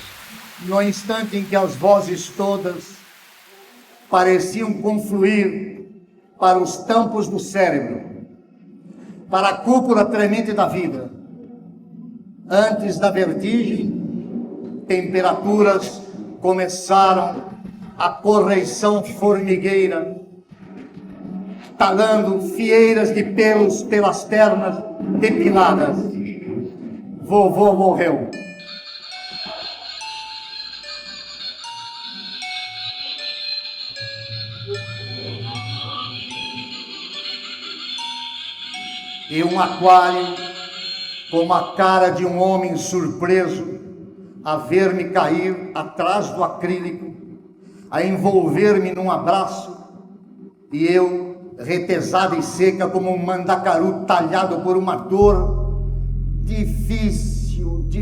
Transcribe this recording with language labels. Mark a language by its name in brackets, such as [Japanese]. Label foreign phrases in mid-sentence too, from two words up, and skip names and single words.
[Portuguese] No instante em que as vozes todas pareciam confluir para os tampos do cérebro, para a cúpula tremente da vida, antes da vertigem, temperaturas começaram a correição formigueira, talando fieiras de pelos pelas pernas depiladas. Vovô morreu. E um aquário, com a cara de um homem surpreso, a ver-me cair atrás do acrílico, a envolver-me num abraço, e eu, retesada e seca como um mandacaru talhado por uma dor difícil.